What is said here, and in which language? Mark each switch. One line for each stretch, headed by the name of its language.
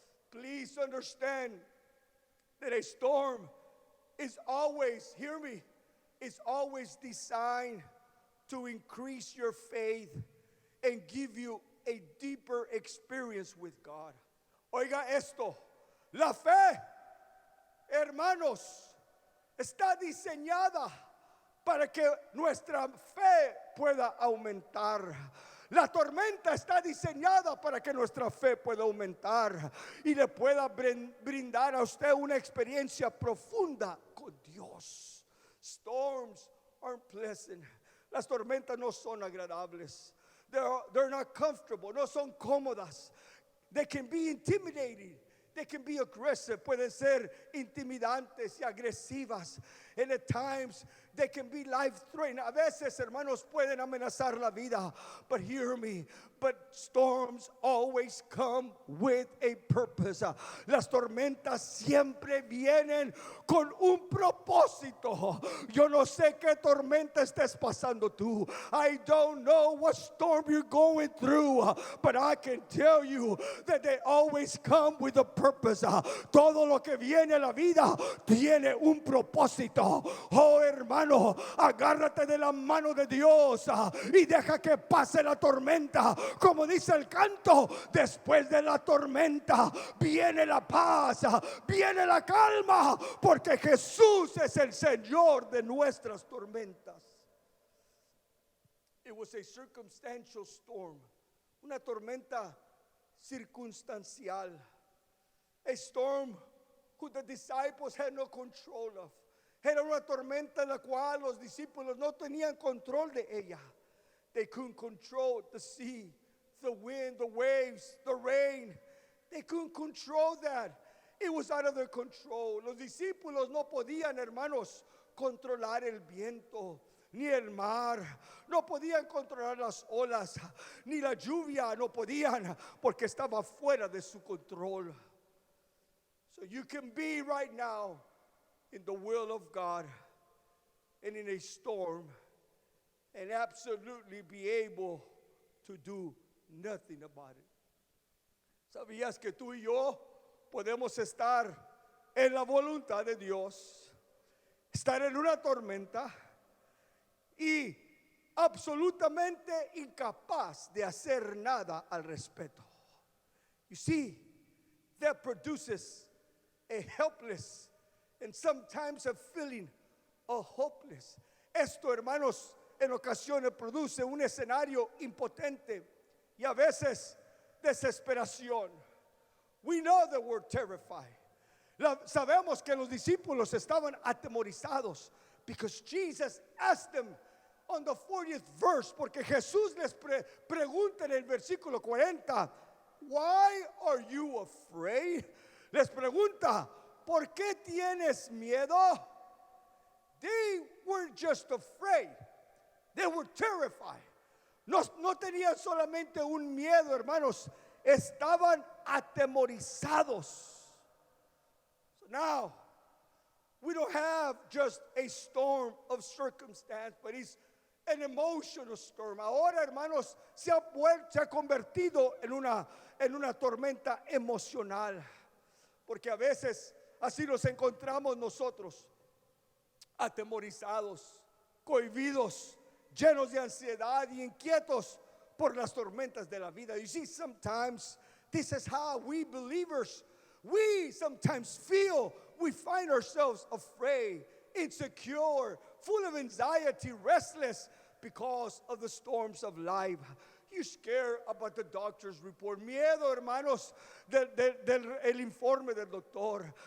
English: Please understand that a storm is always, hear me, is always designed to increase your faith and give you a deeper experience with God.
Spanish: Oiga esto, la fe, hermanos, está diseñada para que nuestra fe pueda aumentar. La tormenta está diseñada para que nuestra fe pueda aumentar y le pueda brindar a usted una experiencia profunda con Dios.
English: Storms aren't pleasant.
Spanish: Las tormentas no son agradables.
English: They're not comfortable.
Spanish: No son cómodas.
English: They can be intimidating. They can be aggressive.
Spanish: Pueden ser intimidantes y agresivas.
English: And at times they can be life-threatening.
Spanish: A veces, hermanos, pueden amenazar la vida.
English: But hear me. But storms always come with a purpose.
Spanish: Las tormentas siempre vienen con un propósito. Yo no sé qué tormenta estés pasando tú.
English: I don't know what storm you're going through. But I can tell you that they always come with a purpose.
Spanish: Todo lo que viene a la vida tiene un propósito. Oh, hermano, agárrate de la mano de Dios y deja que pase la tormenta. Como dice el canto, después de la tormenta viene la paz, viene la calma, porque Jesús es el Señor de nuestras tormentas.
English: It was a circumstantial storm,
Spanish: una tormenta circunstancial,
English: a storm who the disciples had no control of.
Spanish: Era una tormenta en la cual los discípulos no tenían control de ella.
English: They couldn't control the sea, the wind, the waves, the rain. They couldn't control that. It was out of their control.
Spanish: Los discípulos no podían, hermanos, controlar el viento, ni el mar. No podían controlar las olas, ni la lluvia. No podían, porque estaba fuera de su control.
English: So you can be right now in the will of God and in a storm and absolutely be able to do nothing about it.
Spanish: ¿Sabías que tú y yo podemos estar en la voluntad de Dios, estar en una tormenta y absolutamente incapaz de hacer nada al respecto?
English: You see, that produces a helpless and sometimes a feeling of hopeless.
Spanish: Esto, hermanos, en ocasiones produce un escenario impotente y a veces desesperación.
English: We know that we're terrified.
Spanish: Sabemos que los discípulos estaban atemorizados
English: because Jesus asked them on the 40th verse,
Spanish: porque Jesús les pregunta en el versículo 40,
English: why are you afraid?
Spanish: Les pregunta, ¿por qué tienes miedo?
English: they weren't just afraid, they were terrified.
Spanish: No tenían solamente un miedo, hermanos, estaban atemorizados.
English: So now, we don't have just a storm of circumstance, but it's an emotional storm.
Spanish: Ahora, hermanos, se ha convertido en una tormenta emocional. Porque a veces así nos encontramos nosotros, atemorizados, cohibidos, llenos de ansiedad y inquietos por las tormentas de la vida.
English: You see, sometimes this is how we believers, we sometimes feel, we find ourselves afraid, insecure, full of anxiety, restless because of the storms of life. You're scared about the doctor's report.
Spanish: Miedo, hermanos, del informe del doctor.